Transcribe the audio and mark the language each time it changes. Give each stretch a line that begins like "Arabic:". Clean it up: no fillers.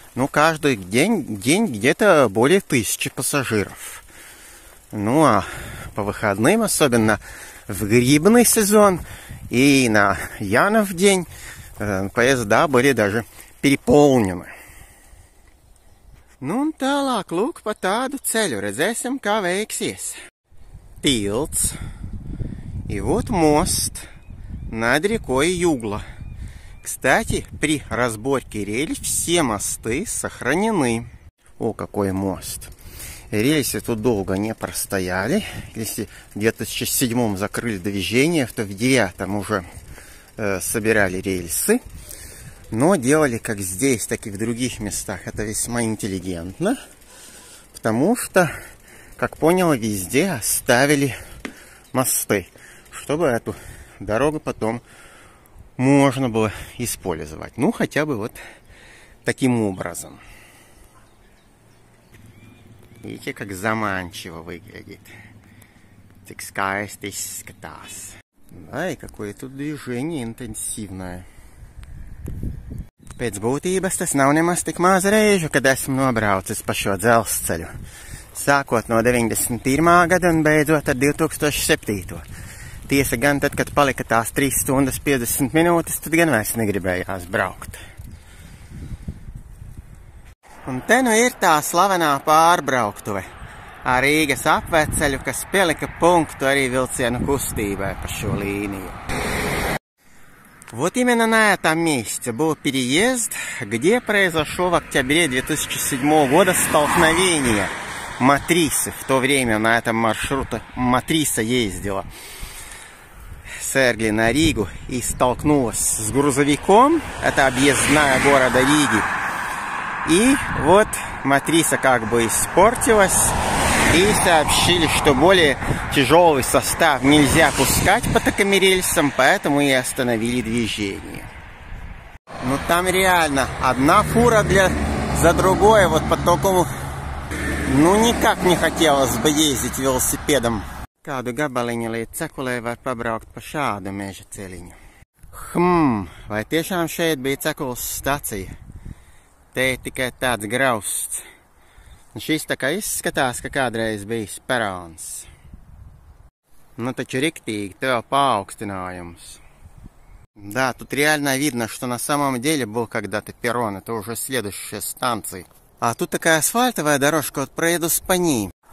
Russian: Каждый день где-то более 1000 пассажиров. А по выходным, особенно в грибный сезон и на Янов день, поезда были даже переполнены.
Latvian: Un tālāk, lūk, pa tādu ceļu redzēsim, kā veiksies. Tilts.
Russian: И вот мост над рекой Югла. Кстати, при разборке рельс все мосты сохранены. О, какой мост. Рельсы тут долго не простояли. Если в 2007-м закрыли движение, то в 2009-м уже собирали рельсы. Но делали как здесь, так и в других местах. Это весьма интеллигентно. Потому что, как понял, везде оставили мосты. Чтобы эту дорогу потом можно было использовать. Хотя бы вот таким образом. Видите, как заманчиво выглядит.
Latvian: Cik skaisti izskatās.
Russian: Да, и какое тут движение интенсивное.
Latvian: Pēc būtības tas nav nemaz tik maz reižu, kad esmu nobraucis pa šo dzelzceļu. Sākot no 91. gada un beidzot ar 2007. Tiesa gan tad, kad palika tās 3 stundas 50 minūtes, tad gan vairs negribējās braukt. Un te ir tā slavenā pārbrauktuve. ar Rīgas apveceļu, kas pielika punktu arī vilcienu kustībai pa šo линию.
Russian: Вот именно на этом месте был переезд, где произошло в октябре 2007 года столкновение Матрисы. В то время на этом маршруте Матриса ездила с Эргли на Ригу и столкнулась с грузовиком. Это объездная города Риги. И вот Матриса как бы испортилась. И сообщили, что более тяжелый состав нельзя пускать по таким рельсам, поэтому и остановили движение. Ну там реально одна фура за другой, вот по такому, ну никак не хотелось бы ездить велосипедом.
Latvian: Kādu gabaliņu līdz Cekulei var pabraukt pa šādu meža ceļiņu. Vai tiešām šeit bija Cekulas stacija? Te ir tikai tāds grausts. Un šis tā kā izskatās, ka kādreiz bijis perons. Ну, taču riktīgi, tev paaugstinājums.
Russian: Да, тут реально видно, что на самом деле был когда-то перрон. Это уже следующая станция. А тут такая асфальтовая дорожка, вот проедус по ней.